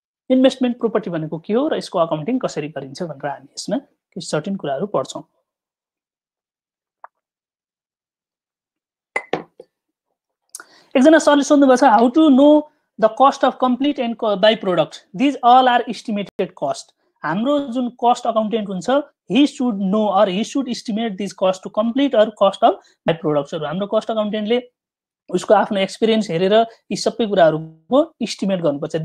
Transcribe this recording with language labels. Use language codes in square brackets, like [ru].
[ne] Investment property भनेको के हो र यसको अकाउन्टिङ कसरी गरिन्छ भनेर हामी यसमा केही सर्टेन कुराहरू पढ्छौँ। [en] एकजना सरले सोध्नुभएको छ, how to know the cost of complete and by product, these all are estimated cost. हाम्रो जुन कस्ट अकाउन्टेन्ट हुन्छ, he should know or he should estimate this cost to complete or cost of by products। [ne] हाम्रो cost अकाउन्टेन्टले उसको आफ्नो experience हेरेर यी सबै कुराहरूको इस्टिमेट गर्नुपर्छ।